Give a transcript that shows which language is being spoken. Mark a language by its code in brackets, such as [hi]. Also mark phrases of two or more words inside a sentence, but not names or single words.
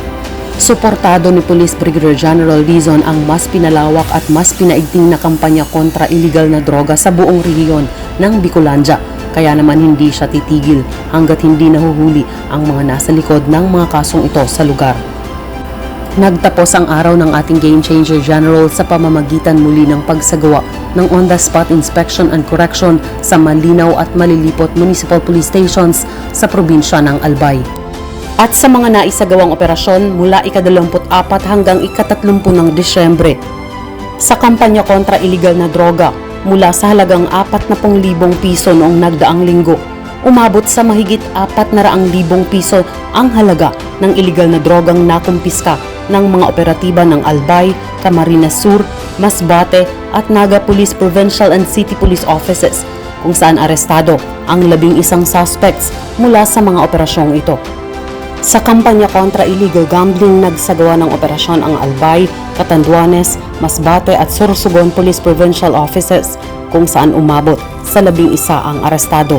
[tl] Suportado ni Police Brigadier General Dizon ang mas pinalawak at mas pinaigting na kampanya kontra iligal na droga sa buong rehiyon ng Bicolandia. Kaya naman hindi siya titigil hanggat hindi nahuhuli ang mga nasa likod ng mga kasong ito sa lugar. Nagtapos ang araw ng ating Game Changer General sa pamamagitan muli ng pagsagawa ng [en] on-the-spot inspection and correction [tl] sa Malinaw at Malilipot Municipal Police Stations sa probinsya ng Albay. At sa mga naisagawang operasyon mula ika-24 hanggang ika-30 ng Disyembre, sa kampanya kontra iligal na droga mula sa halagang 40,000 piso noong nagdaang linggo, umabot sa mahigit 400,000 piso ang halaga ng iligal na drogang nakumpiska ng mga operatiba ng Albay, Camarines Sur, Masbate at Naga Police Provincial and City Police Offices, kung saan arestado ang 11 suspects mula sa mga operasyong ito. Sa kampanya kontra [en] illegal gambling, [tl] nagsagawa ng operasyon ang Albay, Catanduanes, Masbate at Sorsogon Police Provincial Offices, kung saan umabot sa 11 ang arestado.